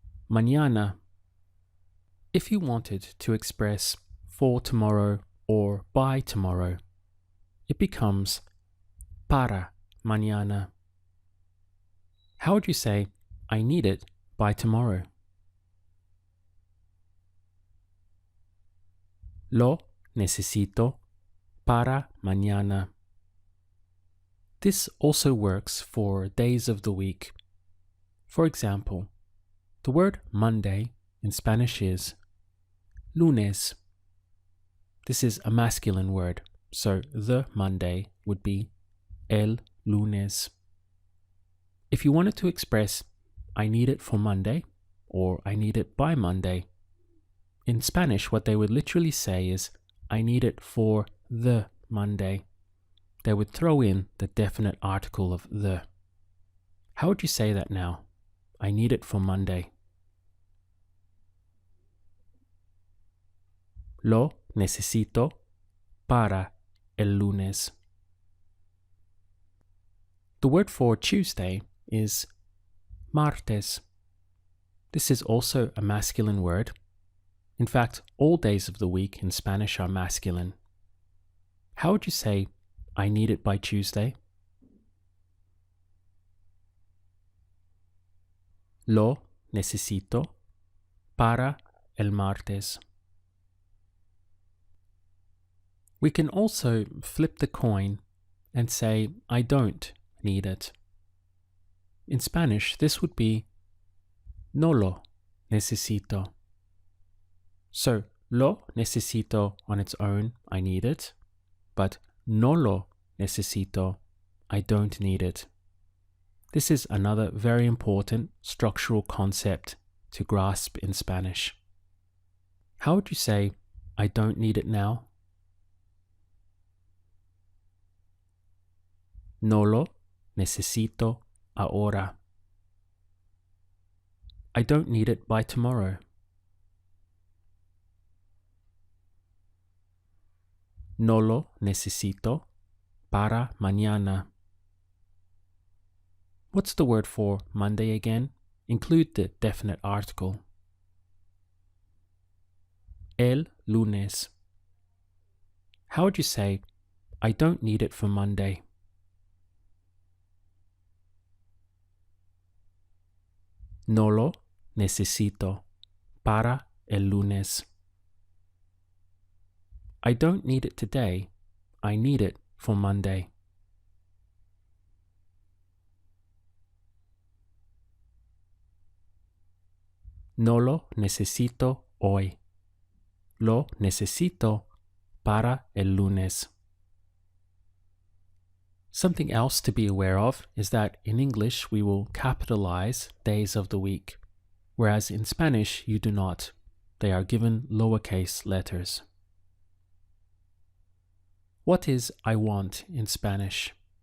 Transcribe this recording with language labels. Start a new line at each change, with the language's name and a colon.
English: Mañana. If you wanted to express for tomorrow or by tomorrow, it becomes
Spanish: para mañana.
English: How would you say, I need it by tomorrow?
Spanish: Lo necesito para mañana.
English: This also works for days of the week. For example, the word Monday in Spanish is lunes. This is a masculine word, so the Monday would be el lunes. If you wanted to express I need it for Monday or I need it by Monday, in Spanish what they would literally say is I need it for the Monday. They would throw in the definite article of the. How would you say that now? I need it for Monday.
Spanish: Lo necesito para el lunes.
English: The word for Tuesday is martes. This is also a masculine word. In fact, all days of the week in Spanish are masculine. How would you say I need it by Tuesday?
Spanish: Lo necesito para el martes.
English: We can also flip the coin and say I don't need it. In Spanish, this would be
Spanish: no lo necesito.
English: So,
Spanish: lo necesito
English: on its own, I need it, but
Spanish: no lo necesito,
English: I don't need it. This is another very important structural concept to grasp in Spanish. How would you say, I don't need it now?
Spanish: No lo necesito ahora.
English: I don't need it by tomorrow.
Spanish: No lo necesito para mañana.
English: What's the word for Monday again? Include the definite article. El lunes. How would you say, I don't need it for Monday?
Spanish: No lo necesito para el lunes.
English: I don't need it today. I need it for Monday.
Spanish: No lo necesito hoy. Lo necesito para el lunes.
English: Something else to be aware of is that in English we will capitalize days of the week, whereas in Spanish you do not. They are given lowercase letters. What is I want in Spanish?